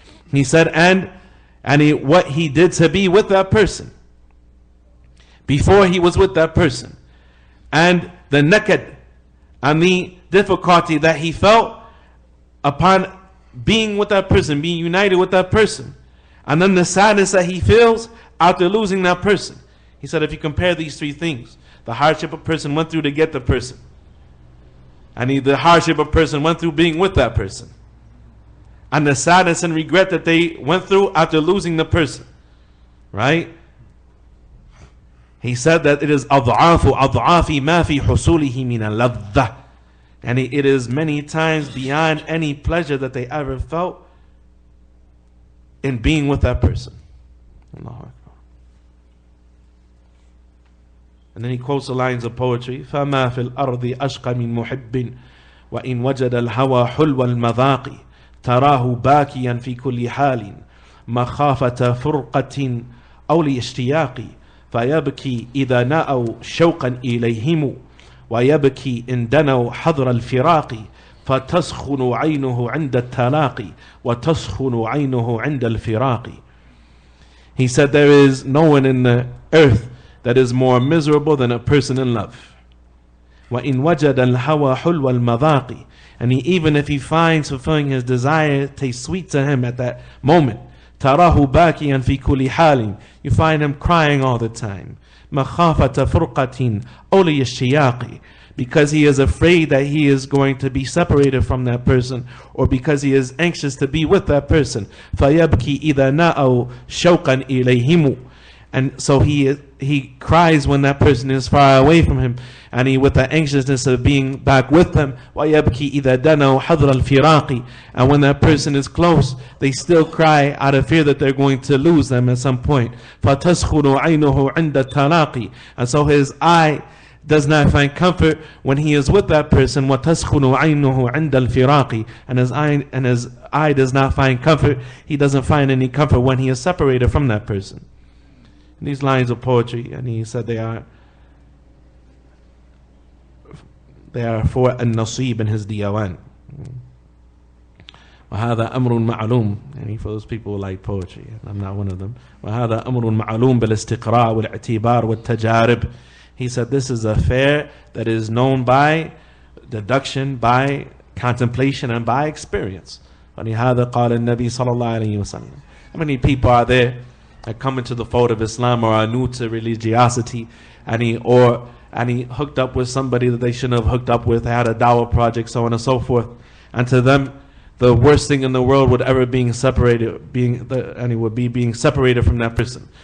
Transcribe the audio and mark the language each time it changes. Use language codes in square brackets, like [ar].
[en] He said, and what he did to be with that person before he was with that person, and the naked and the difficulty that he felt upon being with that person, being united with that person, and then the sadness that he feels after losing that person. He said, if you compare these three things, the hardship a person went through to get the person, and the hardship a person went through being with that person, and the sadness and regret that they went through after losing the person, right? He said that it is [ar] أضعاف ما في حصوله من اللذة. [en] And it is many times beyond any pleasure that they ever felt in being with that person. Allahu Akbar. And then he quotes the lines of poetry. [ar] فَمَا فِي الْأَرْضِ أَشْقَ مِن مُحِبٍّ وَإِن وَجَدَ الْهَوَى حُلْوَ الْمَذَاقِ تَرَاهُ بَاكِيًا فِي كُلِّ حَالٍ مَخَافَةَ فُرْقَةٍ أَوْ لِاشْتِيَاقِ فيبكي إذا نأوا شوقا إليهم ويبكي إن دنوا حضر الفراق فتسخن عينه عند التلاقي وتسخن عينه عند الفراق. [en] He said there is no one in the earth that is more miserable than a person in love. [ar] وإن وجد الهوى حلو المذاق. [en] And even if he finds fulfilling his desire tastes sweet to him at that moment, [ar] تراه باكيا في كل حال. [en] You find him crying all the time. [ar] مخافة فرقة أولي الشياق. [en] Because he is afraid that he is going to be separated from that person, or because he is anxious to be with that person. [ar] فيبكي إذا نأوا شوقا إليهم. [en] And so he cries when that person is far away from him, and he with the anxiousness of being back with them. [ar] وَيَبْكِي إِذَا دَنَوْا حَضْرَ الْفِرَاقِ. [en] And when that person is close, they still cry out of fear that they're going to lose them at some point. [ar] فَتَسْخُنُ عَيْنُهُ عِنْدَ التَّلَاقِ. [en] And so his eye does not find comfort when he is with that person. [ar] وَتَسْخُنُ عَيْنُهُ عِنْدَ الْفِرَاقِ. [en] And his eye does not find comfort. He doesn't find any comfort when he is separated from that person. These lines of poetry, and he said they are for an-nasib in his diwan. [ar] وهذا أمر معلوم. [en] And for those people who like poetry, I'm not one of them. [ar] وهذا أمر معلوم بالاستقراء والاعتبار والتجارب. [en] He said this is an affair that is known by deduction, by contemplation, and by experience. [ar] ولهذا قال النبي صلى الله عليه وسلم. [en] How many people are there that come into the fold of Islam or are new to religiosity, and he hooked up with somebody that they shouldn't have hooked up with, had a dawah project, so on and so forth, And to them, the worst thing in the world would ever being separated, would be being separated from that person.